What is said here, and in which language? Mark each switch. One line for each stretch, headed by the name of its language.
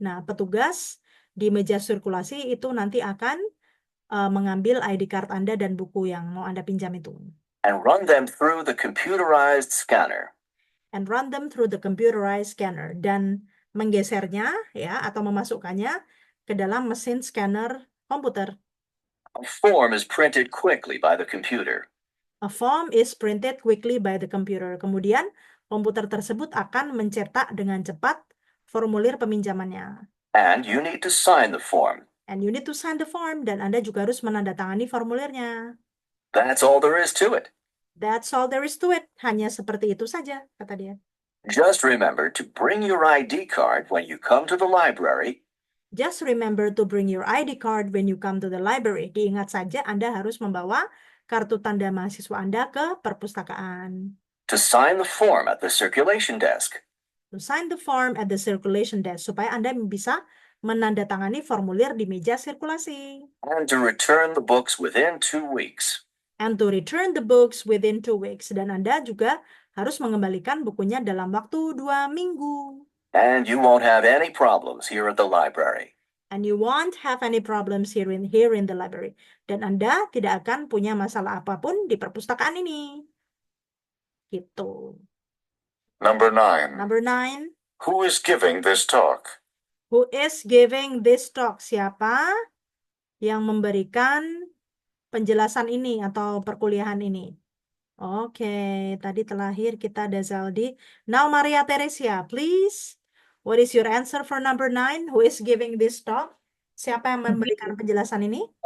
Indonesian: Nah, petugas di meja sirkulasi itu nanti akan mengambil ID card Anda dan buku yang mau Anda pinjam itu.
English: and run them through the computerized scanner. And run them through the computerized scanner.
Indonesian: Dan menggesernya ya atau memasukkannya ke dalam mesin scanner komputer.
English: A form is printed quickly by the computer. A form is printed quickly by the computer.
Indonesian: Kemudian komputer tersebut akan mencetak dengan cepat formulir peminjamannya.
English: And you need to sign the form. And you need to sign the form.
Indonesian: Dan Anda juga harus menandatangani formulirnya.
English: That's all there is to it. That's all there is to it.
Indonesian: Hanya seperti itu saja, kata dia.
English: Just remember to bring your ID card when you come to the library. Just remember to bring your ID card when you come to the library.
Indonesian: Diingat saja Anda harus membawa kartu tanda mahasiswa Anda ke perpustakaan.
English: To sign the form at the circulation desk. To sign the form at the circulation desk.
Indonesian: Supaya Anda bisa menandatangani formulir di meja sirkulasi.
English: And to return the books within 2 weeks. And to return the books within 2 weeks.
Indonesian: Dan Anda juga harus mengembalikan bukunya dalam waktu 2 minggu.
English: And you won't have any problems here at the library. And you won't have any problems here in the library.
Indonesian: Dan Anda tidak akan punya masalah apapun di perpustakaan ini. Gitu.
English: Number 9. Number 9. Who is giving this talk? Who is giving this talk?
Indonesian: Siapa yang memberikan penjelasan ini atau perkuliahan ini? Oke, tadi terlahir kita ada Zaldi.
English: Now Maria Teresia, please. What is your answer for number 9? Who is giving this talk?
Indonesian: Siapa yang memberikan penjelasan ini?